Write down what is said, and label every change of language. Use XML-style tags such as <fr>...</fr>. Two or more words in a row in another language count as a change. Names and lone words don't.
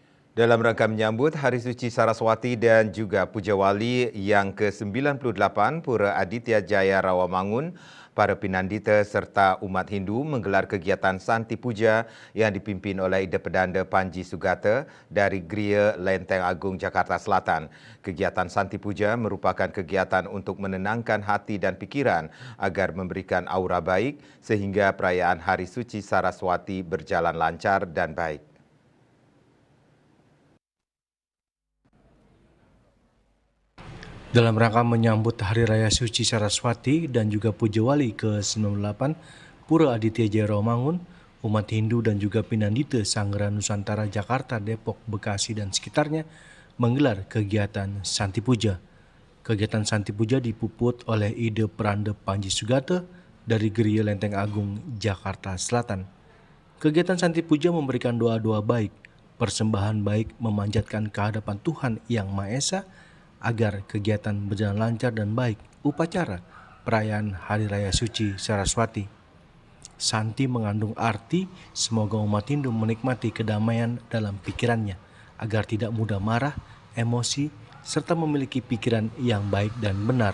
<id>Dalam rangka menyambut Hari Suci Saraswati dan juga Puja Wali yang ke-98 Pura Aditya Jaya Rawamangun, para pinandita serta umat Hindu menggelar kegiatan Santi Puja yang dipimpin oleh Ida Pedanda Panji Sugata dari Gria Lenteng Agung Jakarta Selatan. Kegiatan Santi Puja merupakan kegiatan untuk menenangkan hati dan pikiran agar memberikan aura baik sehingga perayaan Hari Suci Saraswati berjalan lancar dan baik. Dalam rangka menyambut Hari Raya Suci Saraswati dan juga Puja Wali ke-98 Pura Aditya Jaya Rawamangun, umat Hindu dan juga pinandita Sanggeran Nusantara Jakarta, Depok, Bekasi dan sekitarnya menggelar kegiatan Santi Puja. Kegiatan Santi Puja dipuput oleh Ida Pedanda Panji Sugata dari Geria Lenteng Agung, Jakarta Selatan. Kegiatan Santi Puja memberikan doa-doa baik, persembahan baik memanjatkan kehadapan Tuhan Yang Maha Esa agar kegiatan berjalan lancar dan baik upacara perayaan Hari Raya Suci Saraswati. Santi mengandung arti semoga umat Hindu menikmati kedamaian dalam pikirannya agar tidak mudah marah, emosi, serta memiliki pikiran yang baik dan benar.</id>